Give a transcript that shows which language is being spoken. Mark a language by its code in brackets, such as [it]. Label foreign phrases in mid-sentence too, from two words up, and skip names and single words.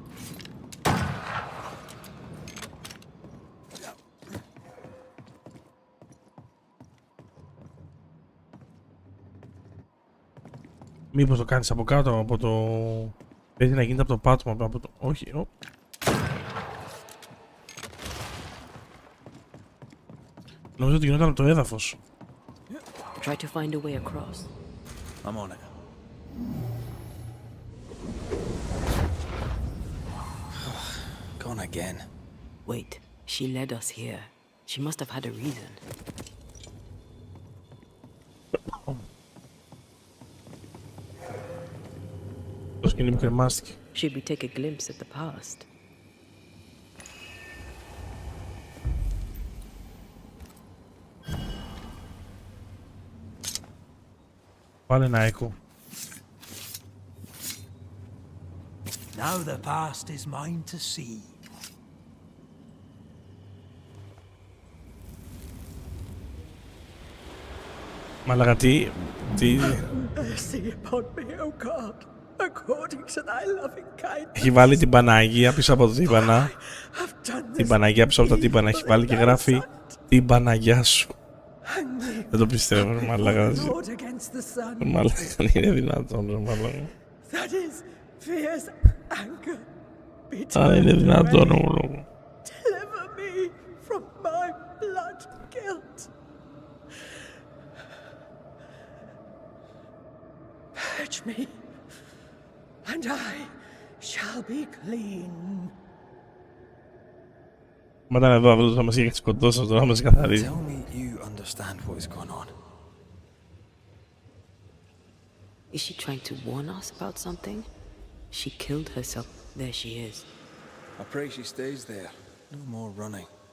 [el] Μήπως το κάνεις από κάτω, από το... Πρέπει να γίνεται από το πάτωμα, από το... Όχι, Νομίζω ότι γινόταν από το έδαφος. [en] Try to find a way across. I'm on it. Gone again. Wait, she led us here. She must have had a reason. [el] Το σκηνή μου κρεμάστηκε. [en] Should we take a glimpse at the past? [el] Πάλι ένα echo. [en] Now the past is mine to see. [el] Μαλάκα τι... [en] Mercy upon me, O God, according to thy loving kindness. [el] Έχει βάλει την Παναγία πίσω από το τύμπανα. Την Παναγία πίσω από τα τύμπανα. Έχει βάλει και γράφει την Παναγιά σου. Δεν το πιστεύω, ρε μαλάκα. Μαλάκα, είναι δυνατόν, ρε μαλάκα. Αν είναι δυνατόν, ρε μαλάκα. [en] Deliver me from my blood guilt. Purge me, and I shall be clean. [el] Μα ήταν εδώ, αυτός θα μας είχε σκοτώσει, τώρα θα μας καθαρίζει. [en] Tell me you understand what is going on. Is she trying to warn us about something? She killed herself. There she is. I pray she stays there. No more running.